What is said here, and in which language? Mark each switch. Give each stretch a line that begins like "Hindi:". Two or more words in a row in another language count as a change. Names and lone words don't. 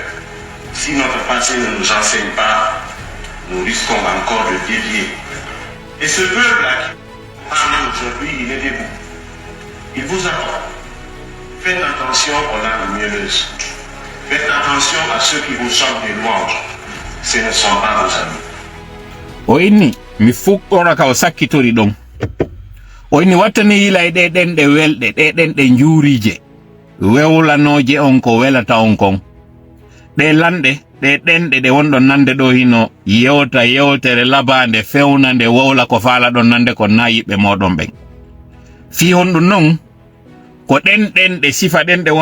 French: Si notre passé ne nous enseigne pas, nous risquons encore de dévier. Et ce peuple-là qui parle aujourd'hui, il est debout. Il vous attend. Faites attention aux larmes mielleuses. Faites attention à ceux qui vous chantent des louanges. Ce ne sont pas vos amis.
Fula: O inni mi fuɗɗora ka o sakkitori ɗon o inni wattani yila e ɗe ɗenɗe welɗe ɗe ɗenɗe njuurije wewlanoje on ko welata on kon ɗe lanɗe ɗe ɗenɗe ɗe wonɗon nande ɗo hino yewta yewtere labande fewnande wowla ko faala ɗon nande ko nayiɓe moɗon ɓen fi honɗum non ko ɗen ɗe sifa ɗen ɗe